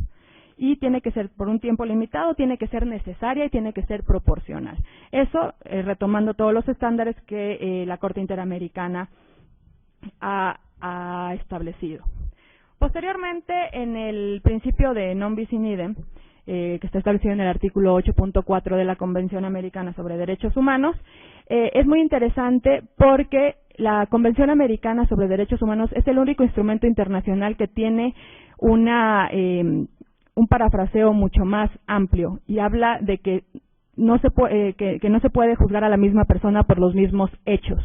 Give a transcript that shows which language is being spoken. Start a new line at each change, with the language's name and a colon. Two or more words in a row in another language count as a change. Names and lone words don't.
Spanish: Y tiene que ser por un tiempo limitado, tiene que ser necesaria y tiene que ser proporcional. Eso retomando todos los estándares que la Corte Interamericana ha establecido. Posteriormente, en el principio de
Latin: non bis in idem,
Spanish: que está establecido en el artículo 8.4 de la Convención Americana sobre Derechos Humanos, es muy interesante porque la Convención Americana sobre Derechos Humanos es el único instrumento internacional que tiene un parafraseo mucho más amplio y habla de que no se puede juzgar a la misma persona por los mismos hechos.